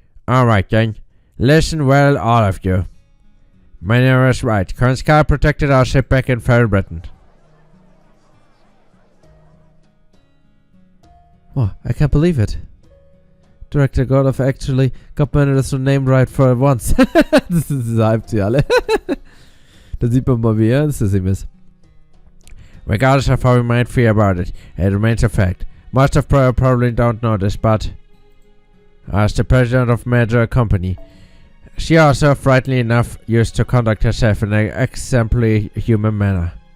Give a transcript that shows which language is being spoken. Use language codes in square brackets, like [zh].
[en] Alright then, listen well all of you. Miner is right, Kernskaya protected our ship back in Feral Britain. Oh, I can't believe it. Director Gordoff actually got Menela's name right for once. [de] Das hypt sie alle. Da sieht man mal, wie ernst es ihm ist. [en] Regardless of how we might feel about it, it remains a fact. Most of you probably don't know this, but as the president of major company, she also, rightly enough, used to conduct herself in an exemplary human manner.